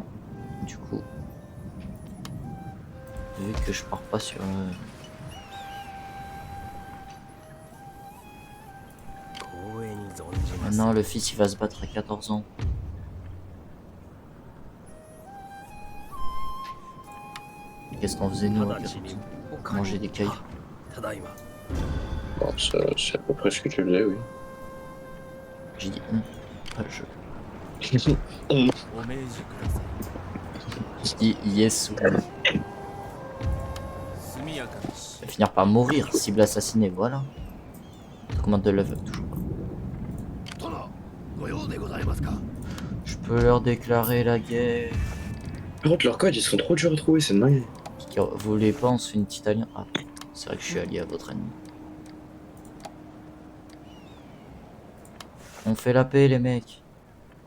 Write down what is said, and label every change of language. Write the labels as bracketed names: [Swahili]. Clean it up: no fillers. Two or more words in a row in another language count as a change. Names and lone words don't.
[French] Du coup, vu que je pars pas sur maintenant le fils il va se battre à 14 ans. Qu'est-ce qu'on faisait nous à 14 ans? Manger des cailloux. Bon, c'est à peu près ce que tu faisais, oui. J'ai dit pas le jeu. [Japanese] お命じください。 [French] Je dis yes. [Japanese] 速やかにし [French] Il va finir par mourir, cible assassinée, voilà. Commande de level, toujours pas. [Japanese] 殿、ご用でございますか。 [French] Je peux leur déclarer la guerre. Par contre, leurs codes, ils sont trop durs à trouver, c'est dingue. Vous voulez pas, on se fait une petite alliance. Ah, c'est vrai que je suis allié à votre ennemi. On fait la paix, les mecs. Je